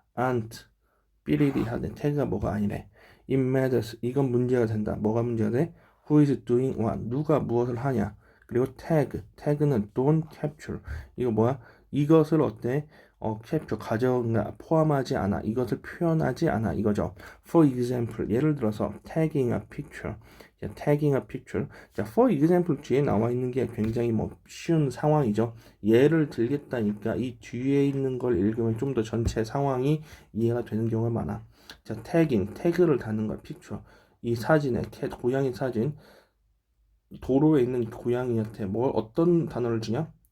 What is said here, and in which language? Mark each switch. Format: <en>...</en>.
<ko>aren't 삐리리하네. 태그가 뭐가 아니래.</ko> <en>It matters.</en> <ko>이건 문제가 된다. 뭐가 문제가 돼?</ko> <en>Who is doing what?</en> <ko>누가 무엇을 하냐? 그리고 태그는</ko> <en>don't capture.</en> <ko>이거 뭐야? 이것을 어때? capture 포함하지 않아. 이것을 표현하지 않아. 이거죠.</ko> <en>For example,</en> <ko>예를 들어서</ko> <en>tagging a picture. 자, tagging a picture.</en> <ko>자,</ko> <en>for example</en> <ko>뒤에 나와 있는 게 굉장히 쉬운 상황이죠. 예를 들겠다니까 이 뒤에 있는 걸 읽으면 좀 더 전체 상황이 이해가 되는 경우가 많아. 자, 태그를 다는 거야. 픽처. 이 사진에 고양이 사진, 도로에 있는 고양이한테 어떤 단어를 주냐?</ko>